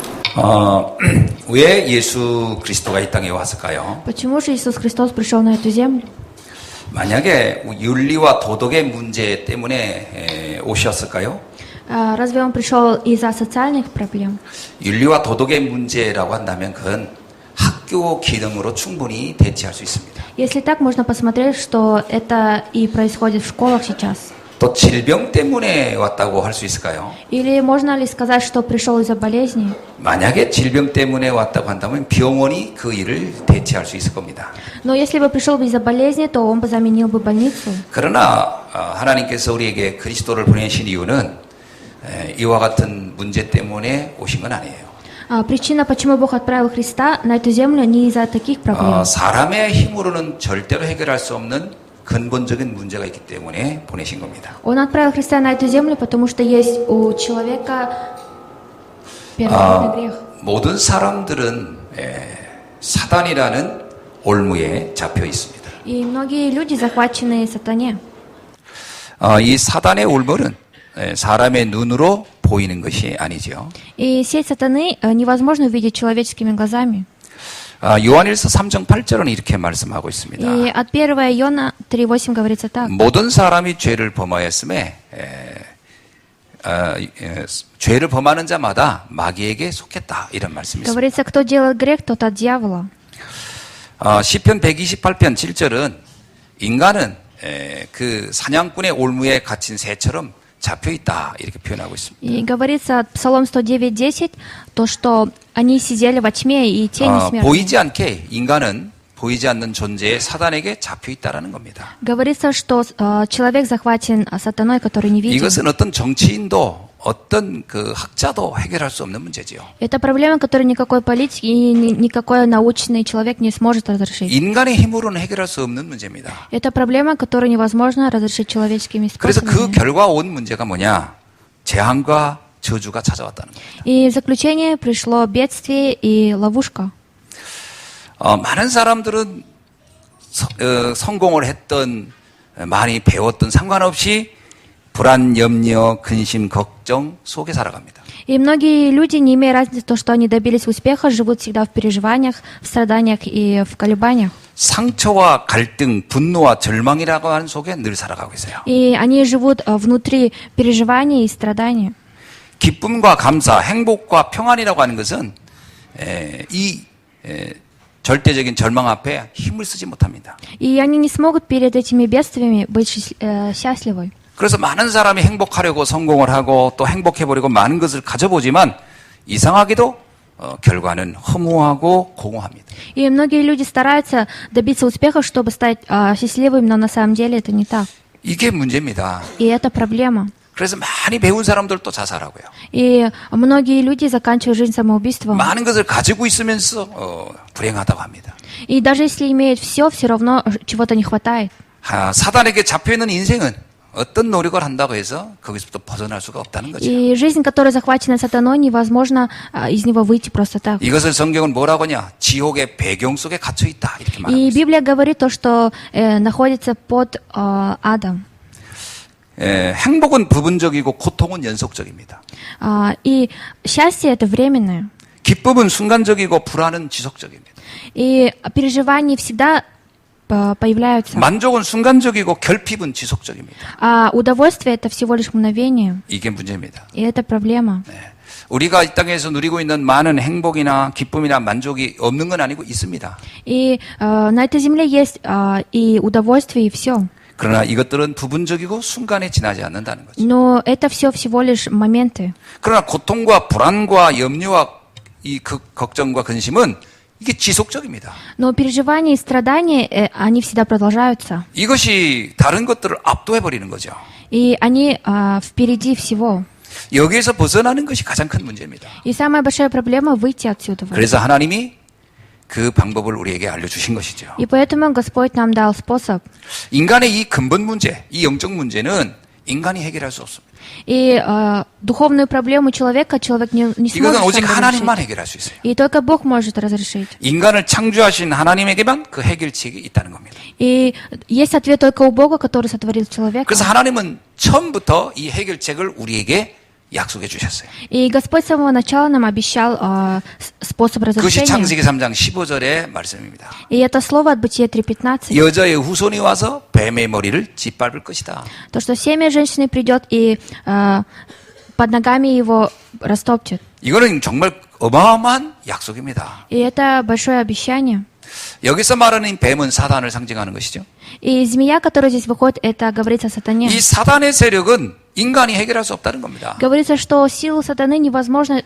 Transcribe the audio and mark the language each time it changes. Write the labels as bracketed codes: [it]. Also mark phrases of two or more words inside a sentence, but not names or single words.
[ko] 왜 예수 그리스도가 이 땅에 왔을까요? [ru] Почему же Иисус Христос пришел на эту землю? [ko] 만약에 윤리와 도덕의 문제 때문에 오셨을까요? [ru] Разве Он пришел из-за социальных проблем? [ko] 윤리와 도덕의 문제라고 한다면 그건 학교 기능으로 충분히 대체할 수 있습니다. [ru] Если так, можно посмотреть, что это и происходит в школах сейчас. [ko] 또 질병 때문에 왔다고 할 수 있을까요? [ru] Или можно ли сказать, что пришел из-за болезни? [ko] 만약에 질병 때문에 왔다고 한다면 병원이 그 일을 대체할 수 있을 겁니다. [ru] Но если бы пришел бы из-за болезни, то Он бы заменил бы больницу. [ko] 그러나 하나님께서 우리에게 그리스도를 보내신 이유는 이와 같은 문제 때문에 오신 건 아니에요. [ru] Причина, почему Бог отправил Христа на эту землю, не из-за таких проблем. [ko] 사람의 힘으로는 절대로 해결할 수 없는 근본적인 문제가 있기 때문에 보내신 겁니다. [ru] Он отправил Христа на эту землю, потому что есть у человека первородный грех. [ko] 모든 사람들은 사단이라는 올무에 잡혀 있습니다. [ru] И многие люди захвачены сатане. [ko] 이 사단의 올무는 사람의 눈으로 보이는 것이 아니죠. [ru] И сеть сатаны невозможно увидеть человеческими глазами. [ko] 요한일서 3장 8절은 이렇게 말씀하고 있습니다. [ru] И от 1 Иоанна 3:8 говорится так. [ko] 모든 사람이 죄를 범하였음에 죄를 범하는 자마다 마귀에게 속했다 이런 말씀이 있습니다. [ru] Говорится, кто делает грех, тот от дьявола. [ko] 시편 128편 7절은 인간은 그 사냥꾼의 올무에 갇힌 새처럼 잡혀 있다 이렇게 표현하고 있습니다. [ru] И говорится, Псалом 109:10, то, что они сидели во тьме и тени смерти. [ko] 보이지 않게 인간은 보이지 않는 존재의 사단에게 잡혀 있다라는 겁니다. [ru] Говорится, что человек захвачен сатаной, который не виден. [ko] 이것은 어떤 정치인도 어떤 그 학자도 해결할 수 없는 문제지요. [ru] Это проблема, которую никакой политик и никакой научный человек не сможет разрешить. [ko] 인간의 힘으로는 해결할 수 없는 문제입니다. [ru] Это проблема, которую невозможно разрешить человеческими [ko] 그래서 그 [ru] способами. [ko] 결과 온 문제가 뭐냐? 재앙과 저주가 찾아왔다는 겁니다. [ru] И в заключение пришло бедствие и ловушка. [ko] 많은 사람들은 성공을 했던 많이 배웠던 상관없이 불안, 염려, 근심, 걱정 속에 살아갑니다. [ru] И многие люди, не имея разницы, то, что они добились успеха, живут всегда в переживаниях, в страданиях и в колебаниях. [ko] 상처와 갈등, 분노와 절망이라고 하는 속에 늘 살아가고 있어요. [ru] И они живут внутри переживаний и страданий. [ko] 기쁨과 감사, 행복과 평안이라고 하는 것은 절대적인 절망 앞에 힘을 쓰지 못합니다. [ru] И они не смогут перед этими бедствиями быть счастливы. [ko] 그래서 많은 사람이 행복하려고 성공을 하고 또 행복해버리고 많은 것을 가져보지만 이상하게도 결과는 허무하고 공허합니다. [ru] И многие люди стараются добиться успеха, чтобы стать счастливыми, но на самом деле это не так. [ko] 이게 문제입니다. [ru] И это проблема. [ko] 그래서 많이 배운 사람들도 자살하고요. [ru] И многие люди заканчивают жизнь самоубийством. [ko] 많은 것을 가지고 있으면서 불행하다고 합니다. [ru] И даже если имеют все равно чего-то не хватает. [ko] 사단에게 잡혀있는 인생은 어떤 노력을 한다고 해서 거기서부터 벗어날 수가 없다는 거죠. [ru] И жизнь, которая захвачена сатаной, невозможно из него выйти просто так. [ko] 이것을 성경은 뭐라고 하냐? 지옥의 배경 속에 갇혀 있다 이렇게 말하고 [ru] И [ko] 있습니다. [ru] Библия говорит то, что находится под адом. [ko] 행복은 부분적이고 고통은 연속적입니다. [ru] И счастье это временное. [ko] 기쁨은 순간적이고 불안은 지속적입니다. [ru] И переживания всегда появляются. [ko] 만족은 순간적이고 결핍은 지속적입니다. [ru] А удовольствие это всего лишь мгновение. [ko] 이게 문제입니다. [ru] И это проблема. [ko] 우리가 이 땅에서 누리고 있는 많은 행복이나 기쁨이나 만족이 없는 건 아니고 있습니다. [ru] И на этой земле есть и удовольствие, и все. [ko] 그러나 이것들은 부분적이고 순간에 지나지 않는다는 거죠. [ru] Но это все всего лишь моменты. [ko] 그러나 고통과 불안과 염려와 이 걱정과 근심은 이게 지속적입니다. [ru] Но переживания и страдания, они всегда продолжаются. [ko] 이것이 다른 것들을 압도해버리는 거죠. [ru] И они впереди всего. [ko] 여기에서 벗어나는 것이 가장 큰 문제입니다. [ru] И самая большая проблема выйти отсюда. [ko] 그래서 하나님이 그 방법을 우리에게 알려주신 것이죠. [ru] И поэтому Господь нам дал способ. [ko] 인간의 이 근본 문제, 이 영적 문제는 인간이 해결할 수 없습니다. [ru] И духовную проблему человека человек не [ko] 이것은 [ru] сможет [ko] 오직 [ru] сам [ko] 하나님만 [ru] разрешить. [ko] 해결할 수 있어요. [ru] И только Бог может разрешить. [ko] 인간을 창조하신 하나님에게만 그 해결책이 있다는 겁니다. [ru] И есть ответ только у Бога, который сотворил человека. [ko] 그래서 하나님은 처음부터 이 해결책을 우리에게 약속해 주셨어요. [ru] И Господь с самого начала нам обещал способ [ko] 그것이 [ru] разрешения. [ko] 창세기 3장 15절의 말씀입니다. [ru] И это слово от Бытия 3:15. [ko] 여자의 후손이 와서 뱀의 머리를 짓밟을 것이다. [ru] То, что семя женщины придет и под ногами его растопчет. [ko] 이거는 정말 어마어마한 약속입니다. [ru] И это большое обещание. [ko] 여기서 말하는 뱀은 사단을 상징하는 것이죠. [ru] И змея, которая здесь выходит, это говорится о сатане. [ko] 이 사단의 세력은 인간이 해결할 수 없다는 겁니다. [ru] Говорится, что силу сатаны невозможно